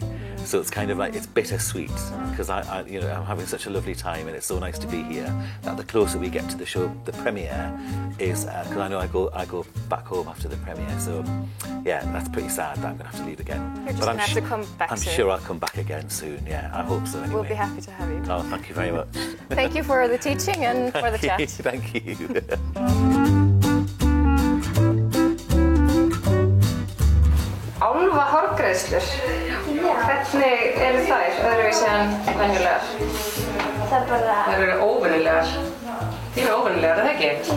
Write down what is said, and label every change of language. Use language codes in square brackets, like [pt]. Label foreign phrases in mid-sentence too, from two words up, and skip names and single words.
[en] So it's kind of like, it's bittersweet, because I'm having such a lovely time, and it's so nice to be here, that the closer we get to the show, the premiere, is, because I know I go back home after the premiere, so yeah, that's pretty sad that I'm going to have to leave again. You're just going to have to come back soon. I'm sure I'll come back again soon, yeah, I hope so anyway. We'll be happy to have you. Oh, thank you very much. Thank you for the teaching and for the chat. Thank you. [is] Álfa hárgreiðslur. Hvernig eru þær öðruvísi en venjulegar? Það eru óvenjulegar. Þið eru óvenjulegar, er það ekki?